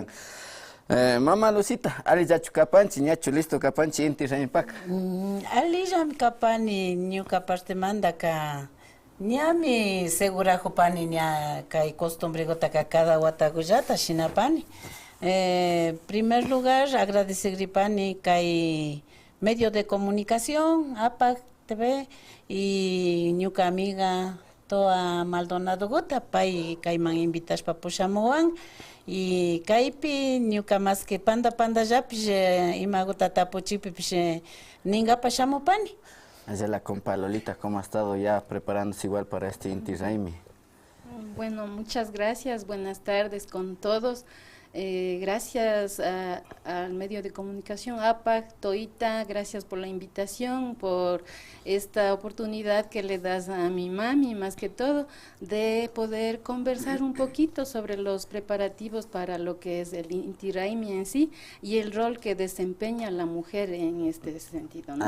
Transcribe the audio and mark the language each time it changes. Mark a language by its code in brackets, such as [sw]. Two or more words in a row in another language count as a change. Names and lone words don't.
[qu] Mama Lucita, ali yachu kapanchi ñachu listo kapanchi inti raymipak. Ali jam kapani ñuka parte manda ka ñami segurajo pani ña kay costumbre gota ka cada watakullata shinapani. [es] Primer lugar agradecer [qu] pani kay [es] medio de comunicación APAC TV [qu] y ñuka amiga toa Maldonado Gota pay kayman invitas pa pushamuwan y kaypi ñuka [es] más que [qu] panda yapish ima gota tapuchipi pish ninga pashamupani. [es] La compa Lolita, ¿cómo ha estado ya preparándose igual para este Inti Raymi? Bueno, muchas gracias, buenas tardes con todos. Gracias al medio de comunicación APAC, Toita, gracias por la invitación, por esta oportunidad que le das a mi mami, más que todo, de poder conversar un poquito sobre los preparativos para lo que es el Inti Raymi en sí y el rol que desempeña la mujer en este sentido, ¿no?